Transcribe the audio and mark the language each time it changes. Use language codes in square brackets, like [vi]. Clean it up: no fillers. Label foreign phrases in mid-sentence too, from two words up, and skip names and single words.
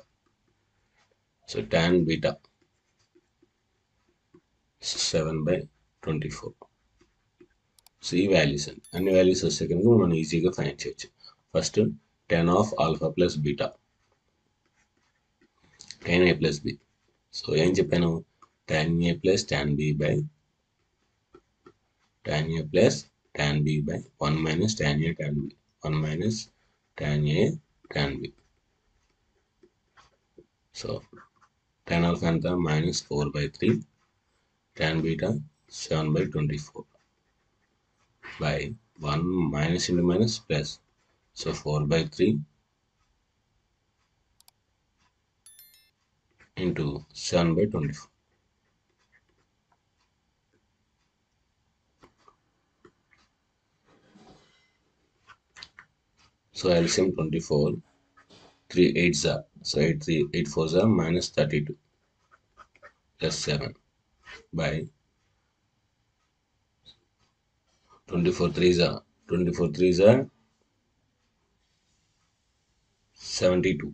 [en] So tan beta 7/24. [te] సో ఈ వాల్యూస్ అండి, అన్ని వాల్యూస్ వస్తే కనుక మనం ఈజీగా ఫైండ్ చేయొచ్చు. [en] First tan of alpha plus beta, tan A plus B. [te] సో ఏం చెప్పాను? [en] tan A plus tan B by tan A plus tan B by 1 minus tan A tan B, 1 minus tan A tan B. So tan alpha ఎంత? minus 4/3, tan beta 7/24 by 1 minus into minus plus. So 4/3 into 7/24. So LCM 24, 3 8s are, so 8 4s are minus 32 plus 7 by 24 3s are 72.